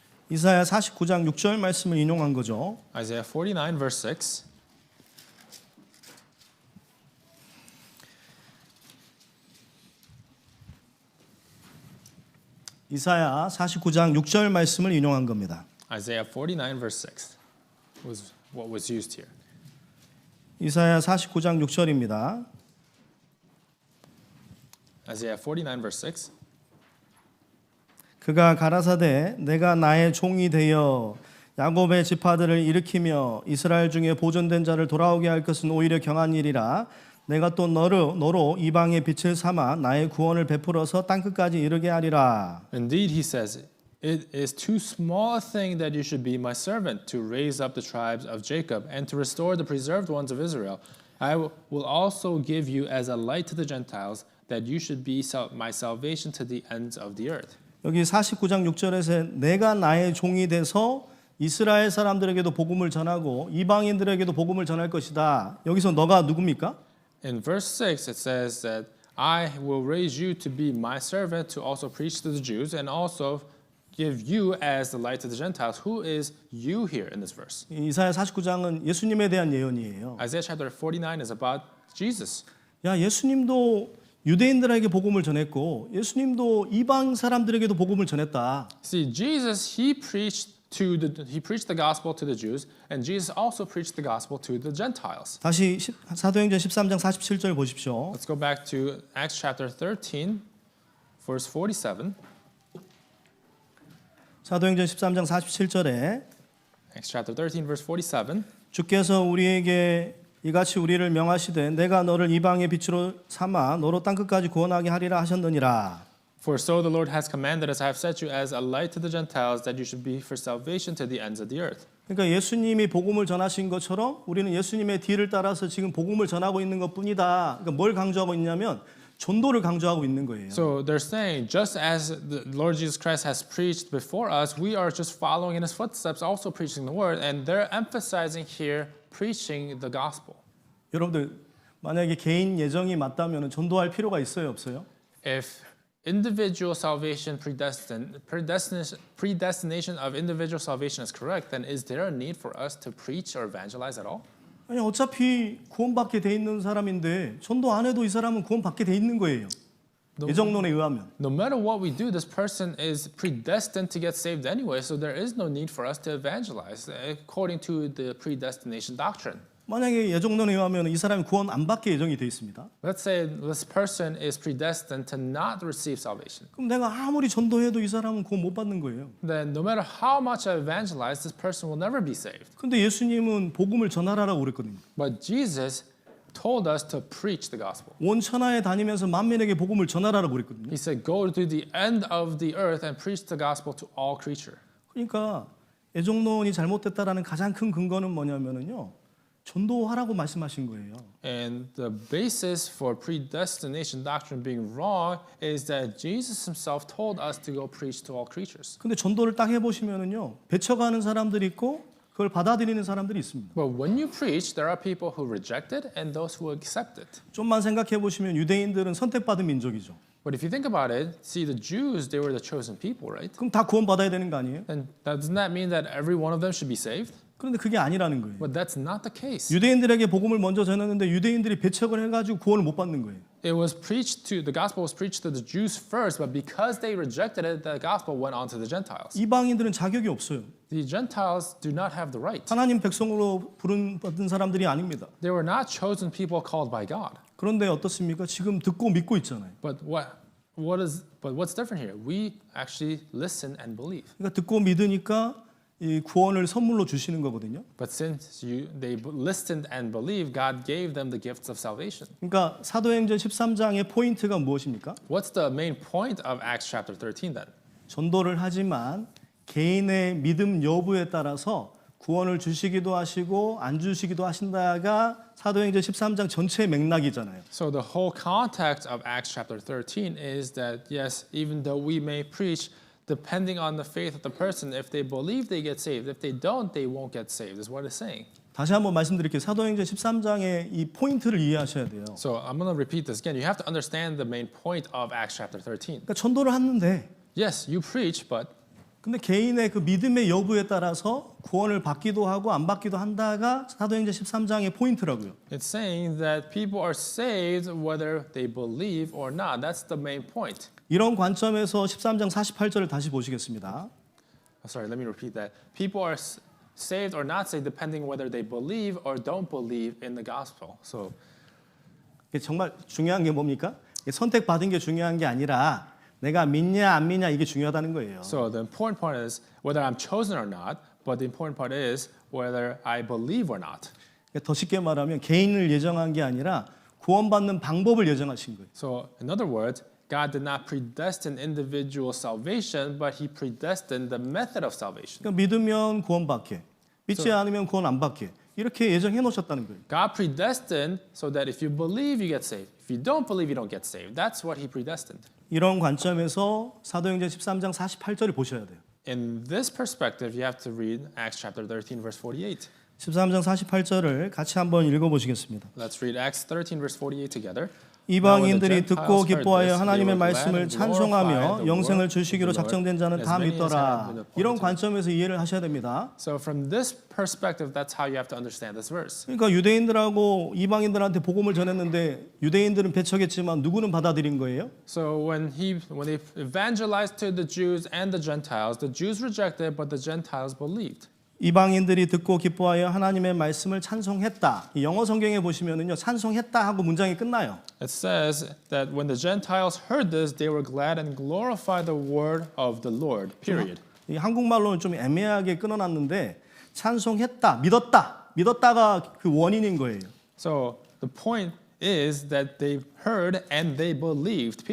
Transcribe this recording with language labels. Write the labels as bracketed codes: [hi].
[ko] 이사야 49장 6절 말씀을 인용한 거죠. [en] Isaiah 49 verse 6. [ko] 이사야 49장 6절 말씀을 인용한 겁니다. [en] Isaiah 49 verse 6 was what was used here. [ko] 이사야 49장 6절입니다. [en] Isaiah 49 verse 6. [ko] 그가 가라사대 내가 나의 종이 되어 야곱의 지파들을 일으키며 이스라엘 중에 보존된 자를 돌아오게 할 것은 오히려 경한 일이라. 내가 또 너로 이방의 빛을 삼아 나의 구원을 베풀어서 땅끝까지 이르게 하리라. [en] Indeed, he says, it is too small a thing that you should be my servant to raise up the tribes of Jacob and to restore the preserved ones of Israel. I will also give you as a light to the Gentiles, that you should be my salvation to the ends of the earth. [ko] 여기 49장 6절에서 내가 나의 종이 돼서 이스라엘 사람들에게도 복음을 전하고 이방인들에게도 복음을 전할 것이다. 여기서 너가 누굽니까? [en] In verse 6, it says that I will raise you to be my servant to also preach to the Jews and also give you as the light to the Gentiles. Who is you here in this verse? [ko] 이사야 49장은 예수님에 대한 예언이에요. [en] Isaiah chapter 49 is about Jesus. [ko] 야, 예수님도 유대인들에게 복음을 전했고 예수님도 이방 사람들에게도 복음을 전했다. [en] See, Jesus, he preached the gospel to the Jews, and Jesus also preached the gospel to the Gentiles. [ko] 다시 사도행전 13장 47절 보십시오. [en] Let's go back to Acts chapter 13, verse 47. [ko] 사도행전 13장 47절에 [en] Acts chapter 13, verse 47. [ko] 주께서 우리에게 이같이 우리를 명하시되 내가 너를 이방의 빛으로 삼아 너로 땅끝까지 구원하게 하리라 하셨느니라. [en] For so the Lord has commanded us, I have set you as a light to the Gentiles, that you should be for salvation to the ends of the earth. [ko] 그러니까 예수님이 복음을 전하신 것처럼 우리는 예수님의 뒤를 따라서 지금 복음을 전하고 있는 것뿐이다. 그러니까 뭘 강조하고 있냐면 전도를 강조하고 있는 거예요. [en] So they're saying, just as the Lord Jesus Christ has preached before us, we are just following in his footsteps, also preaching the word, and they're emphasizing here preaching the gospel. [ko] 여러분들 만약에 개인 예정이 맞다면 전도할 필요가 있어요, 없어요? [en] If individual salvation predestination of individual salvation is correct, then is there a need for us to preach or evangelize at all? [ko] 아니 어차피 구원받게 돼 있는 사람인데 전도 안 해도 이 사람은 구원받게 돼 있는 거예요. 예정론에 의하면. [en] No matter what we do, this person is predestined to get saved anyway, so there is no need for us to evangelize according to the predestination doctrine. [ko] 만약에 예정론에 의하면 이 사람이 구원 안 받게 예정이 돼 있습니다. [en] Let's say this person is predestined to not receive salvation. [ko] 그럼 내가 아무리 전도해도 이 사람은 구원 못 받는 거예요. [en] Then no matter how much I evangelize, this person will never be saved. [ko] 근데 예수님은 복음을 전하라고 그랬거든요. [en] But Jesus told us to preach the gospel. [ko] 온 천하에 다니면서 만민에게 복음을 전하라고 그랬거든요. [en] He said, go to the end of the earth and preach the gospel to all creature. [ko] 그러니까 예정론이 잘못됐다라는 가장 큰 근거는 뭐냐면은요. 전도하라고 말씀하신 거예요. [en] And the basis for predestination doctrine being wrong is that Jesus himself told us to go preach to all creatures. [ko] 근데 전도를 딱 해보시면은요. 배척하는 사람들이 있고 그걸 받아들이는 사람들이 있습니다. [en] But when you preach, there are people who reject it and those who accept it. [ko] 좀만 생각해 보시면 유대인들은 선택받은 민족이죠. [en] But if you think about it, see the Jews, they were the chosen people, right? [ko] 그럼 다 구원받아야 되는 거 아니에요? [en] And doesn't that mean that every one of them should be saved? [ko] 그런데 그게 아니라는 거예요. [en] But that's not the case. [ko] 유대인들에게 복음을 먼저 전했는데 유대인들이 배척을 해가지고 구원을 못 받는 거예요. [en] it was preached to, the gospel was preached to the Jews first, but because they rejected it, the gospel went on to the Gentiles. [ko] 이방인들은 자격이 없어요. [en] The Gentiles do not have the right. [ko] 하나님 백성으로 부름받은 사람들이 아닙니다. [en] They were not chosen people called by God. [ko] 그런데 어떻습니까? 지금 듣고 믿고 있잖아요. [en] But what's different here? We actually listen and believe. [ko] 그러니까 듣고 믿으니까 이 구원을 선물로 주시는 거거든요. [en] But since they listened and believed, God gave them the gifts of salvation. [ko] 그러니까 사도행전 13장의 포인트가 무엇입니까? [en] What's the main point of Acts chapter 13 then? [ko] 전도를 하지만 개인의 믿음 여부에 따라서 구원을 주시기도 하시고 안 주시기도 하신다가 사도행전 13장 전체의 맥락이잖아요. [en] So the whole context of Acts chapter 13 is that yes, even though we may preach, depending on the faith of the person, if they believe, they get saved. If they don't, they won't get saved. Is what it's saying. [ko] 다시 한번 말씀드릴게요. 사도행전 13장의 이 포인트를 이해하셔야 돼요. [en] So I'm going to repeat this again. You have to understand the main point of Acts chapter 13. [ko] 그러니까 전도를 하는데 [en] Yes, you preach, but [ko] 근데 개인의 그 믿음의 여부에 따라서 구원을 받기도 하고 안 받기도 한다가 사도행전 13장의 포인트라고요. [en] it's saying that people are saved whether they believe or not. That's the main point. [ko] 이런 관점에서 13장 48절을 다시 보시겠습니다. [en] Sorry, let me repeat that. People are saved or not saved depending whether they believe or don't believe in the gospel. So [ko] 이게 정말 중요한 게 뭡니까? 선택받은 게 중요한 게 아니라 내가 믿냐 안 믿냐 이게 중요하다는 거예요. [en] So the important part is whether I'm chosen or not, but the important part is whether I believe or not. [ko] 더 쉽게 말하면 개인을 예정한 게 아니라 구원받는 방법을 예정하신 거예요. [en] So in other words, God did not predestine individual salvation, but He predestined the method of salvation. [ko] 그러니까 믿으면 구원받게, 믿지 않으면 구원 안 받게 이렇게 예정해 놓으셨다는 거예요. [en] God predestined so that if you believe, you get saved. If you don't believe, you don't get saved. That's what He predestined. [ko] 이런 관점에서 사도행전 13장 48절을 보셔야 돼요. [en] In this perspective, you have to read Acts chapter 13, verse 48. [ko] 13장 48절을 같이 한번 읽어보시겠습니다. [en] Let's read Acts 13, verse 48 together. [ko] 이방인들이 듣고 기뻐하여 하나님의 말씀을 찬송하며 영생을 주시기로 작정된 자는 다 믿더라. 이런 관점에서 이해를 하셔야 됩니다. [en] So from this perspective, that's how you have to understand this verse. [ko] 그러니까 유대인들하고 이방인들한테 복음을 전했는데 유대인들은 배척했지만 누구는 받아들인 거예요? [en] So when they evangelized to the Jews and the Jews rejected, but the Gentiles believed. [ko] 이방인들이 듣고 기뻐하여 하나님의 말씀을 찬송했다. 이 영어 성경에 보시면은요, 찬송했다 하고 문장이 끝나요. [en] It says that when the Gentiles heard this, they were glad and glorified the word of the Lord. Period. [ko] 이 한국말로는 좀 애매하게 끊어놨는데 찬송했다, 믿었다가 그 원인인 거예요. [en] So the point is that they heard and they believed.